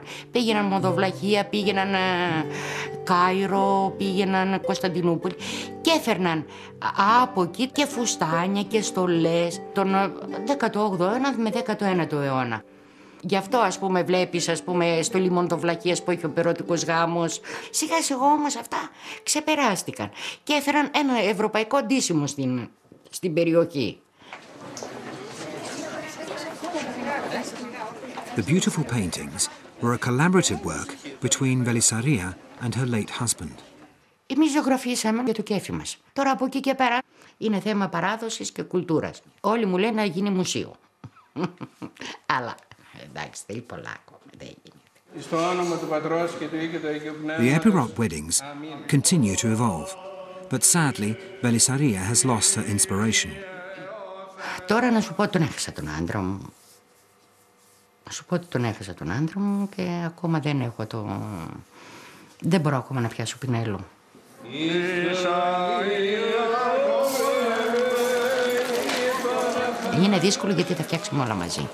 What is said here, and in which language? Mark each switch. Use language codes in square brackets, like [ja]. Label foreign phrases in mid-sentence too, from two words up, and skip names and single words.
[el] Πήγαιναν Μοδοβλαχία, πήγαιναν Κάιρο, πήγαιναν Κωνσταντινούπολη και έφερναν από εκεί και φουστάνια και στολές τον 18ο αιώνα με 19ο αιώνα. Γι' αυτό ας πούμε βλέπεις στολή Μοδοβλαχίας που έχει ο πυρώτικος γάμος. Σιγά σιγά όμως αυτά ξεπεράστηκαν και έφεραν ένα ευρωπαϊκό ντύσιμο στην περιοχή. [en] The beautiful paintings were a collaborative work between Velisaria and her late husband. [el] Εμείς ζωγραφίσαμε για το κέφι μας. Τώρα από εκεί και πέρα είναι θέμα παράδοσης και κουλτούρας. Όλοι μου λένε να γίνει μουσείο. Αλλά εντάξει, θέλει πολλά ακόμα, δεν γίνεται. Στο όνομα του Πατρός και του Υιού και του Αγίου Πνεύματος. [en] The Epirot weddings continue to evolve, but sadly Velisaria has lost her inspiration. [el] Τώρα να σου πω τον έχασα τον άντρα μου. Να σου πω ότι τον έχασα τον άντρα μου και ακόμα δεν έχω δεν μπορώ ακόμα να πιάσω πινέλο. Είναι δύσκολο γιατί τα φτιάξαμε όλα μαζί.